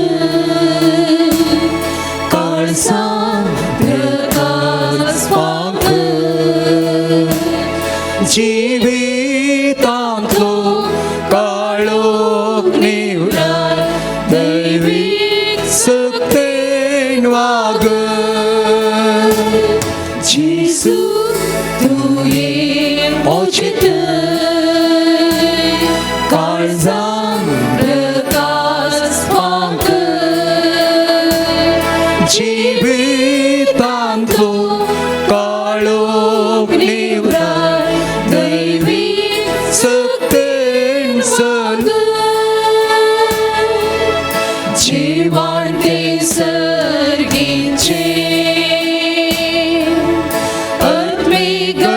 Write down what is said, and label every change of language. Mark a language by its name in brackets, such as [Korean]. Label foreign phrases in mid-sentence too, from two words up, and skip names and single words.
[Konkani] काळजां प्रकाश वांक जिवितांतलो काळोख निवडार दैवीक सक्तेन वाग [Hindi] यीशु तू ही मुझे [Konkani] काळजां प्रकाश वांक जिवितांतलो काळोख निवडार दैवीक सक्तेन सर्ग जीवन ते सर्गींचे आत्मीय